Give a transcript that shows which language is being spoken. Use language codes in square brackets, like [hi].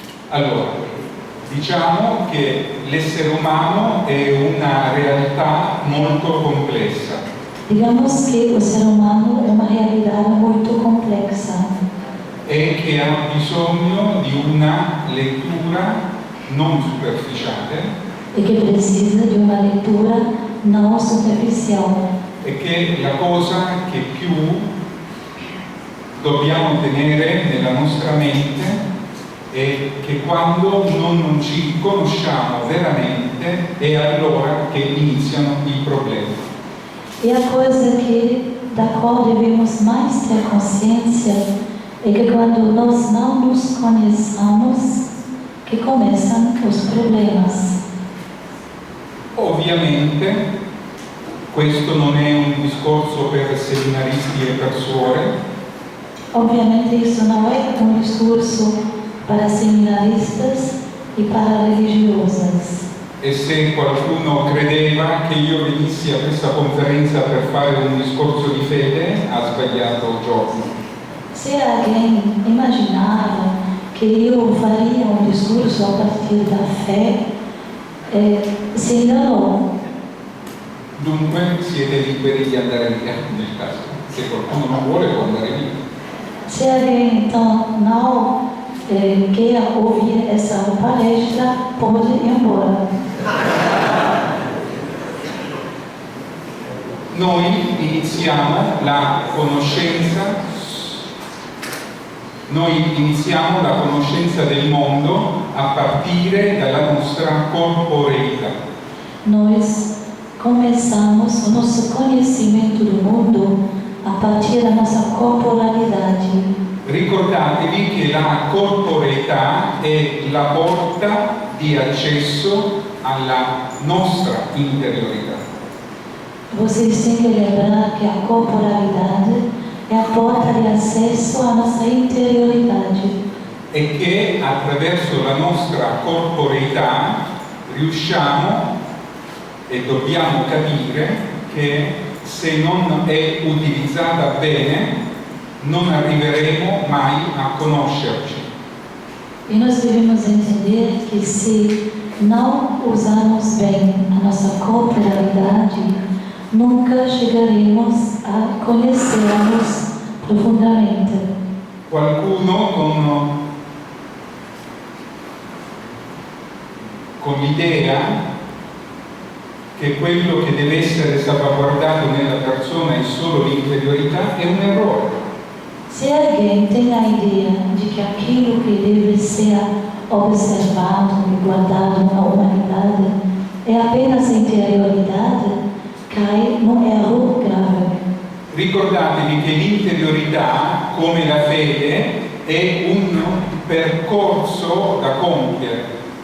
[it] Allora, diciamo che l'essere umano è una realtà molto complessa. [pt] Digamos que o ser humano é uma realidade muito complexa [it] E che ha bisogno di una lettura non superficiale [pt] e que precisa de uma leitura não superficial. [it] e che la cosa che più dobbiamo tenere nella nostra mente è che quando non ci conosciamo veramente è allora che iniziano i problemi. [pt] E a coisa da qual devemos mais ter consciência é que quando nós não nos conheçamos, que começam os problemas. [it] Ovviamente questo non è un discorso per seminaristi e per suore, [pt] Obviamente isso não é um discurso para seminaristas e para religiosas. [it] e se qualcuno credeva che io venissi a questa conferenza per fare un discorso di fede ha sbagliato giorno. [pt] Se alguém imaginava que eu faria um discurso a partir da fé, se enganou. [it] Dunque siete liberi di andare via nel caso. Se qualcuno non vuole può andare via. [pt] Se alguém então não queira ouvir essa palestra, pode ir embora. [it] Noi iniziamo la conoscenza del mondo a partire dalla nostra corporeità. [pt] Nós começamos o nosso conhecimento do mundo a partir da nossa corporalidade. [it] Ricordatevi che la corporeità è la porta di accesso alla nostra interiorità. [pt] Vocês têm que lembrar que a corporalidade é a porta de acesso à nossa interioridade. [it] E che attraverso la nostra corporeità riusciamo e dobbiamo capire che se non è utilizzata bene non arriveremo mai a conoscerci. [pt] E nós devemos entender que se não usarmos bem a nossa corporalidade, nunca chegaremos a conhecermos profundamente. [it] Qualcuno con l'idea che quello che deve essere salvaguardato nella persona è solo l'interiorità è un errore. [pt] Se alguém tem a ideia de que aquilo que deve ser observado e guardado na humanidade é apenas a interioridade, cai num erro grave. [it] Ricordatevi che l'interiorità, come la fede, è un percorso da compiere.